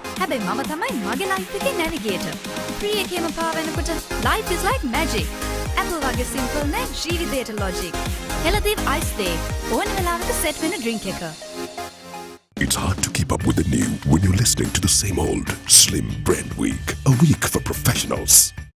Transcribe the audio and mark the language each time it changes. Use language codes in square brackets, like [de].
[si] හැබැයි මම තමයි මගේ ලයිෆ් එකේ නැවිගේටර්. ෆ්‍රී එකේම පාවෙනකොට [en] life is like magic. [si] Apple වගේ simple නේ ජීවිතේට logic. හෙළදීප් ice day. ඕන වෙලාවක set වෙන drink එක. [en] It's hard to keep up with the new when you're listening to the same old Slim Brand Week, a week for professionals.